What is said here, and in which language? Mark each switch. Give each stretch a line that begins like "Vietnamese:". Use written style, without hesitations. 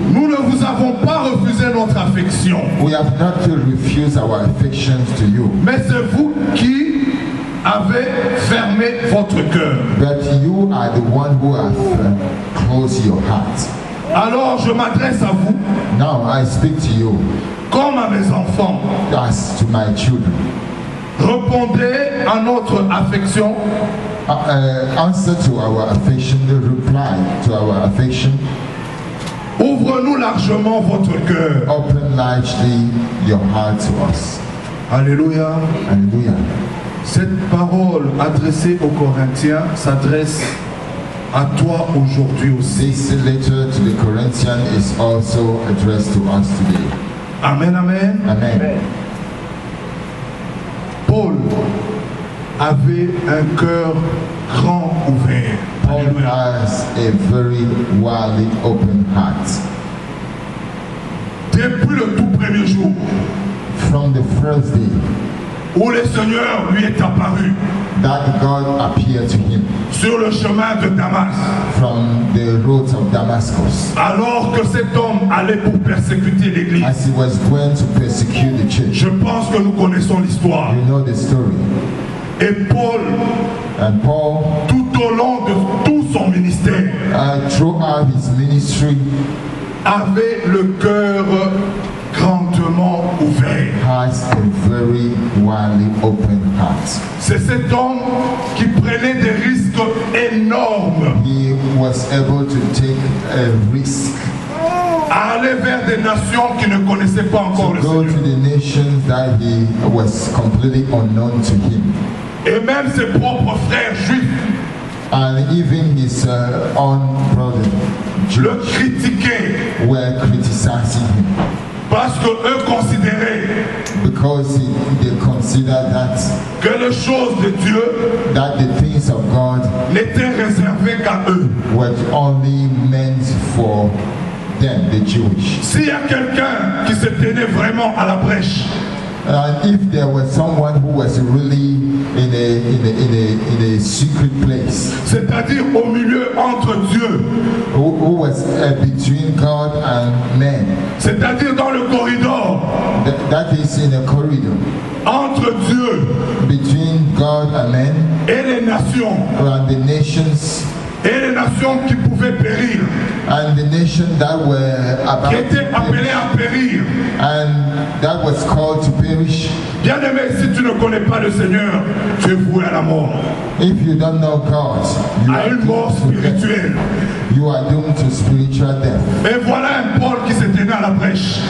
French: Nous ne vous avons pas refusé notre affection.
English: We have not refused our affections to you,
French: Mais c'est vous qui avez fermé votre cœur.
English: but you are the one who have closed your heart.
French: Alors je m'adresse à vous
English: Now I speak to you
French: comme à mes enfants.
English: as to my children.
French: Répondez à notre affection
English: answer to our affection, the reply to our affection.
French: Ouvre-nous largement votre cœur.
English: Open largely your heart to us.
French: Alléluia.
English: Hallelujah.
French: Cette parole adressée aux Corinthiens s'adresse à toi aujourd'hui aussi.
English: This letter to the Corinthians is also addressed to us today. Amen, amen. Amen.
French: Paul avait un cœur grand ouvert.
English: Paul has a very widely open heart.
French: Depuis le tout premier jour
English: From the first day
French: où le Seigneur lui est apparu
English: that God appeared to him
French: sur le chemin de Damas,
English: from the roads of Damascus,
French: alors que cet homme allait pour persécuter l'église.
English: as he was going to persecute the church.
French: Je pense que nous connaissons l'histoire.
English: You know the story.
French: Et Paul,
English: And Paul,
French: tout au long de tout son ministère,
English: throughout his ministry,
French: avait le cœur grandement ouvert.
English: has a very widely open heart.
French: C'est cet homme qui prenait des risques énormes
English: He was able to take a risk
French: à aller vers des nations qui ne connaissaient pas encore le
English: to go to
French: Seigneur.
English: the nations that he was completely unknown to him.
French: Et même ses propres frères juifs
English: And even his own brother
French: le
English: Jews
French: critiquaient
English: were criticizing him
French: parce qu'eux considéraient
English: because they consider
French: que les choses de Dieu
English: that the things of God
French: n'étaient réservées qu'à eux.
English: were only meant for them, the Jewish.
French: S'il y a quelqu'un qui se tenait vraiment à la brèche,
English: And if there was someone who was really in a secret place,
French: c'est-à-dire au milieu entre Dieu,
English: who was between God and man,
French: c'est-à-dire dans le corridor
English: that is in a corridor
French: entre Dieu
English: between God and man
French: et les nations,
English: and the nations,
French: qui pouvaient périr,
English: and the nation that were about
French: qui
English: to
French: étaient appelées
English: perish,
French: à périr.
English: and that was called to perish.
French: Bien-aimé, si tu ne connais pas le Seigneur, tu es voué à la mort,
English: If you don't know God, you
French: à
English: are
French: une mort
English: doomed to death.
French: spirituelle.
English: You are doomed to spiritual death.
French: Et voilà un Paul qui s'est tenu à la brèche.